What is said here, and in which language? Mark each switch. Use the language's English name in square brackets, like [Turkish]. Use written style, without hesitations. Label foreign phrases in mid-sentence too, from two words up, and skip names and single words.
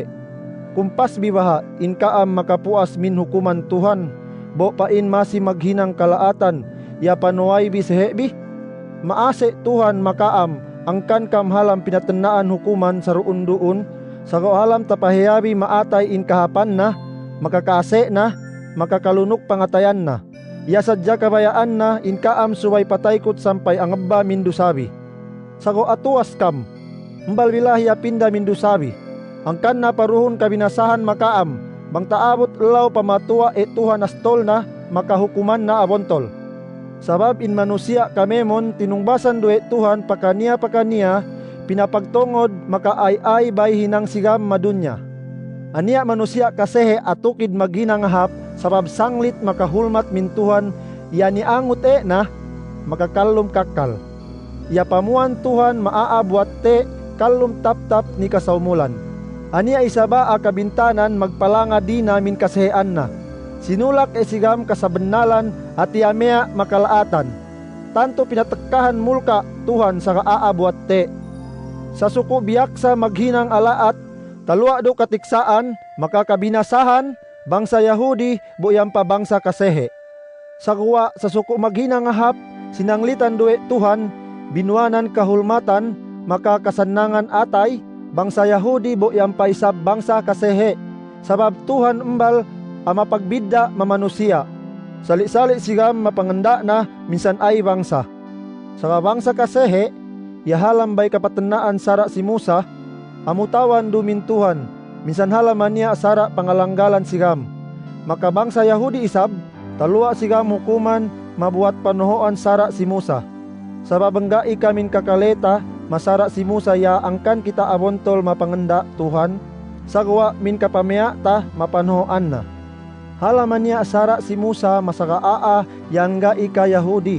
[Central Sama] Kumpas bibaha, inkaam makapuas min hukuman Tuhan, bo pain masi maghinang kalaatan, ya panuay bi sehebi. Maase Tuhan makaam, angkan kam halam pinatenaan hukuman sa ruun-duun, sago halam tapahiyabi maatay in kahapan na, makakaase na, makakalunok pangatayan na. Ya sadya kabayaan na inkaam suway pataykot sampay ang abba mindusabi. Sago atuas kam, mbal bilahi apinda mindusabi. Angkan na paruhon kabinasahan makaam, bang taabot law pamatua Tuhan astol na, makahukuman na abontol. Sabab in manusia kamemon tinungbasan do Tuhan pakania pinapagtongod makaay bay hinang sigam madunya. Ania manusia kasehe atukid maghinang hap, sabab sanglit makahulmat min Tuhan, ya niangut na, makakalum kakal. Ya pamuan Tuhan maaabuat kalum tap-tap ni kasaumulan. Ania isaba kabintanan magpalanga di namin kasehean na. Sinulak sigam kasabenalan at yamea makalaatan. Tanto pinatekkahan mulka Tuhan sa kaaabuat Sa suko biyaksa maghinang alaat, Talua do katiksaan, makakabinasahan, bangsa Yahudi, buyang pa bangsa kasehe. Sagwa sa suko maghina nga hap, sinanglitan duwe Tuhan, binuanan kahulmatan, makakasannangan atay, bangsa Yahudi buyang pa isab bangsa kasehe. Sabab Tuhan embal ama pagbidda mamanusia. Sali-sali sigam mapanganda na minsan ay bangsa. Sa bangsa kasehe, yahalam bay kapatennaan sara si Musa, amutawan dumin Tuhan, minsan halaman niya sara pangalanggalan sigam. Maka bangsa Yahudi isab, talua sigam hukuman mabuat panuhoan sara si Musa. Sabab enggai kamin kakaleta, masara si Musa ya angkan kita abontol mapangenda Tuhan, sagwa min kapamea ta mapanuhoan na. Halaman niya sara si Musa masagaa yang enggai ka Yahudi.